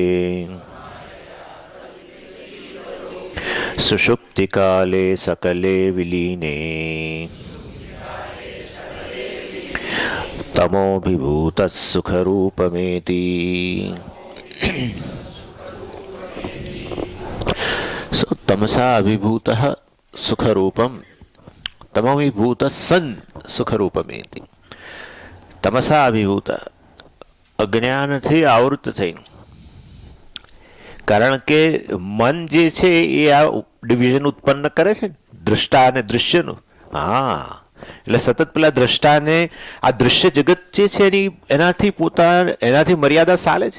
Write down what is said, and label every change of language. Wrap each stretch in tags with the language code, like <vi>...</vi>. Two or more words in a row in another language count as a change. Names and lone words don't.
<sa>सुषुप्ति काले सकले विलीने तमोभिभूतः सुखरूपमेति। तमसा अभिभूतः सुखरूपम तमोभिभूतः सन् सुखरूपमेति। तमसा अभिभूत</sa> <gu>અજ્ઞાનથી આવૃત થઈને, કારણ કે મન જે છે એ આ ડિવિઝન ઉત્પન્ન કરે છે, દ્રષ્ટા અને દૃશ્યનું. હા, એટલે સતત પેલા દ્રષ્ટાને આ દૃશ્ય જગત જે છે એનાથી મર્યાદા ચાલે છે.</gu>